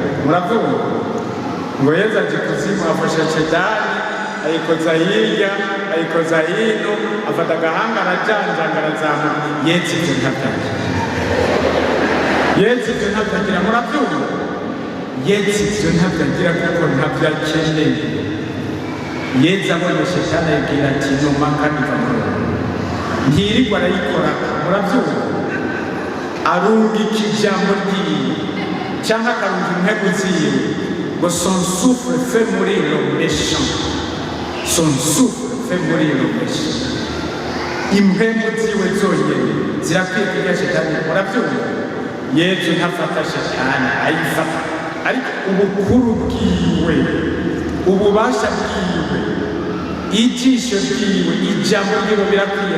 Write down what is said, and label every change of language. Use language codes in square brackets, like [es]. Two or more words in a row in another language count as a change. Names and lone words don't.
[rn] muravuga ngo Yesu aje kuzimu afasha Shetani ayikoza hirya ayikoza hino, afata agahanga arajanjanga arazamuka. Yesu ibyo ntabyagira. Yesu ibyo ntabyagira, murabyumva? Yesu ibyo ntabyagira kuko ntabyo akeneye. Yesu abonye Shetani ayibwira ati numa kandi kamurora. Ntirirwa arayikora, murabyumva? Arungika ijambo ryiwe cyangwa akarunga intego ziwe ngo [fr] son souffle fait mourir le méchant. Son souffle fait mourir le méchant. [rn] Impemu ziwe zonyine zirakwiye kurya Shetani, murabyumva? Yesu ntafata Shetani, ayifata. Ariko ubukuru bwiwe, ububasha bwiwe, ijisho ryiwe, ijambo ryiwe birakwiye.